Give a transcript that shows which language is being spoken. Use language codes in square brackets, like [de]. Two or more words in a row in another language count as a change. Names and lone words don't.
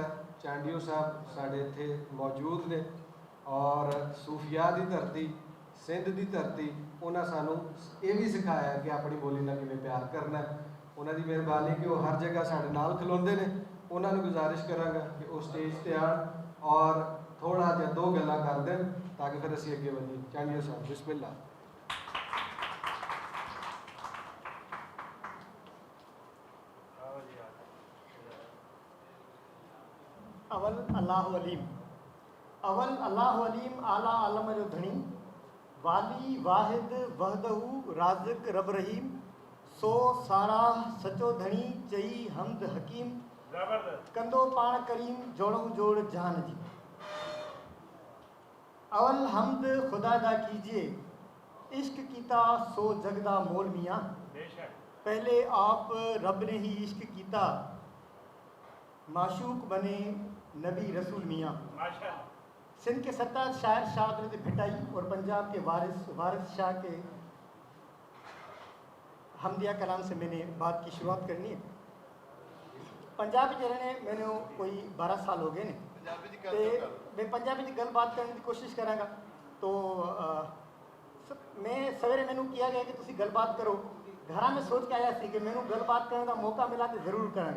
[pa] ਚਾਂਡੀਓ ਸਾਹਿਬ ਸਾਡੇ ਇੱਥੇ ਮੌਜੂਦ ਨੇ ਔਰ ਸੂਫੀਆ ਦੀ ਧਰਤੀ, ਸਿੰਧ ਦੀ ਧਰਤੀ, ਉਹਨਾਂ ਸਾਨੂੰ ਇਹ ਵੀ ਸਿਖਾਇਆ ਕਿ ਆਪਣੀ ਬੋਲੀ ਨਾਲ ਕਿਵੇਂ ਪਿਆਰ ਕਰਨਾ। ਉਹਨਾਂ ਦੀ ਮਿਹਰਬਾਨੀ ਕਿ ਉਹ ਹਰ ਜਗ੍ਹਾ ਸਾਡੇ ਨਾਲ ਖਲੋਂਦੇ ਨੇ। ਉਹਨਾਂ ਨੂੰ ਗੁਜ਼ਾਰਿਸ਼ ਕਰਾਂਗਾ ਕਿ ਉਹ ਸਟੇਜ ਤੇ ਆਉਣ ਔਰ ਥੋੜਾ ਜਿਹਾ ਦੋ ਗੱਲਾਂ ਕਰ ਦੇਣ ਤਾਂ ਕਿ ਫਿਰ ਅਸੀਂ ਅੱਗੇ ਵਧੀਏ। ਚਾਂਡੀਓ ਸਾਹਿਬ, ਬਿਸਮਿल्लाह। [sd] अवल अल्लाह अलीम, अवल अल्लाह अलीम आला आलम जो धनी, वाली वाहिद वहदहू राज़िक रब रहीम, सो सारा सचो धनी चई हमद हकीम, कंदो पाण करीम जोड़ो जोड़ जहान जी। [pa] ਅਵਲ ਹਮਦ ਖ਼ੁਦਾ ਦਾ ਕੀਜੀਏ, ਇਸ਼ਕ ਕੀਤਾ ਸੋ ਜਗਦਾ ਮੋਲ ਮੀਆਂ, ਪਹਿਲੇ ਆਪ ਰੱਬ ਨੇ ਹੀ ਇਸ਼ਕ ਕੀਤਾ, ਮਾਸ਼ੂਕ ਬਣੇ ਨਬੀ ਰਸੂਲ ਮੀਆਂ। [ur] سندھ کے سرتاج شاعر شاہ عبدل بھٹائی اور پنجاب کے وارث شاہ کے حمدیہ کلام سے میں نے بات کی شروعات کرنی ہے. پنجاب میں رہنے میں نے کوئی 12 سال ہو گئے نے، میں پنجابی کی گل بات کرنے کی کوشش کرانگا. تو میں سویرے مینوں کیا گیا کہ [pa] ਤੁਸੀ ਗੱਲ ਬਾਤ ਕਰੋ, [ur] گھر میں سوچ کے آیا سی کہ مینوں گل بات کرنے کا موقع ملا تو ضرور کرانگا.